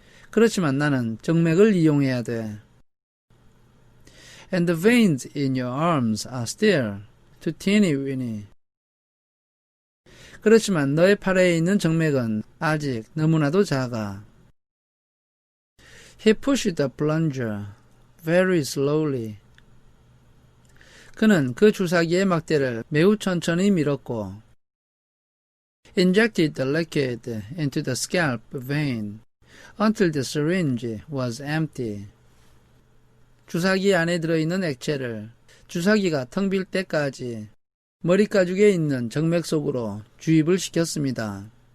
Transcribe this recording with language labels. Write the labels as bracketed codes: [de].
[ko] 그렇지만 나는 정맥을 이용해야 돼. [en] And the veins in your arms are still too teeny-weeny. [ko] 그렇지만 너의 팔에 있는 정맥은 아직 너무나도 작아. [en] He pushed the plunger very slowly. [ko] 그는 그 주사기의 막대를 매우 천천히 밀었고, [en] injected the liquid into the scalp vein until the syringe was empty. [ko] 주사기 안에 들어있는 액체를 주사기가 텅 빌 때까지 머리 가죽에 있는 정맥 속으로 주입을 시켰습니다.